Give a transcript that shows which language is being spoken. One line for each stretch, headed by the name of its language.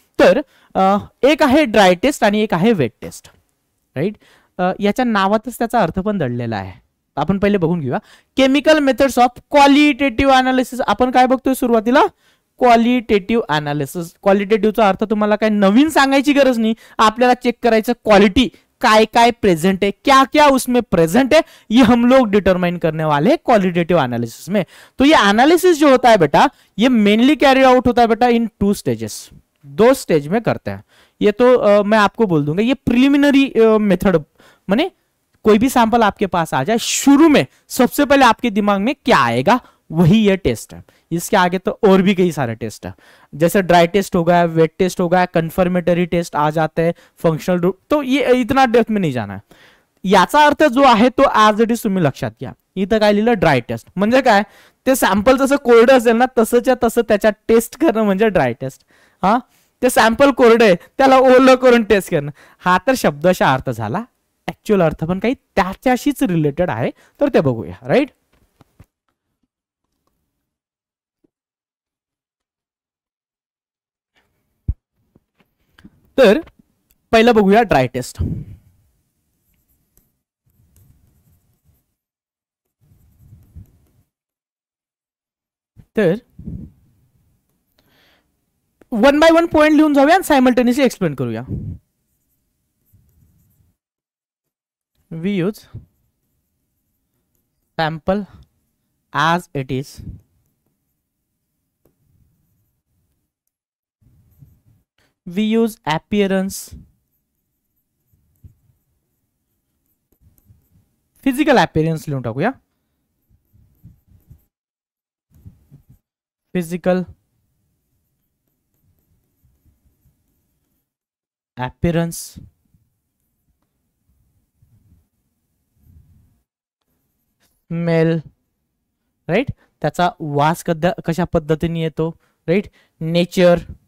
Marathi: तर एक आहे ड्राय टेस्ट आणि एक आहे वेट टेस्ट. राईट. याच्या नावातच त्याचा अर्थ पण दडलेला आहे. आपण पहिले बघून घेऊया. Chemical methods of qualitative analysis. आपण काय बघतोय सुरुवातीला, क्वालिटेटिव्ह अनालिसिस. क्वालिटेटिव्हचा अर्थ तुम्हाला काय नवीन सांगायची गरज नाही. आपल्याला चेक करायचं क्वालिटी काय काय
Hindi: प्रेजेंट है, क्या क्या उसमें प्रेजेंट है, ये हम लोग डिटरमाइन करने वाले हैं क्वालिटेटिव एनालिसिस में. तो ये एनालिसिस जो होता है बेटा, ये मेनली कैरी आउट होता है बेटा इन 2 स्टेजेस. 2 स्टेज में करते हैं. ये तो मैं आपको बोल दूंगा, ये प्रिलिमिनरी मेथड, माने कोई भी सैंपल आपके पास आ जाए, शुरू में सबसे पहले आपके दिमाग में क्या आएगा, वही ये टेस्ट है. इसके आगे तो और भी कई सारे टेस्ट है, जैसे ड्राई टेस्ट हो गया, वेट टेस्ट हो गया, कन्फर्मेटरी टेस्ट आ जाते हैं, फंक्शनल ग्रुप. तो ये इतना डेप्थ में नहीं जाना है.
Marathi: याचा अर्थ जो आहे तो ऍज इट इज तुम्ही लक्षात घ्या. इथं काय लिहिलं, ड्राय टेस्ट म्हणजे काय, ते सॅम्पल जसं कोरडं असेल ना तसंच्या तसं त्याच्या टेस्ट करणं म्हणजे ड्राय टेस्ट. हा, ते सॅम्पल कोरडं आहे त्याला ओलं करून टेस्ट करणं, हा तर शब्दशः अर्थ झाला. ऍक्च्युअल अर्थ पण काही त्याच्याशीच रिलेटेड आहे, तर ते बघूया. राईट. तर पहिलं बघूया ड्राय टेस्ट. तर वन बाय वन पॉइंट लिहून जाऊया आणि सायमल्टेनियसली एक्सप्लेन करूया.
English: we use sample as it is, we use appearance, physical appearance
Marathi: लिहून टाकूया.
English: physical appearance, smell,
Marathi: राईट, त्याचा वास कशा पद्धतीने येतो, राईट, नेचर,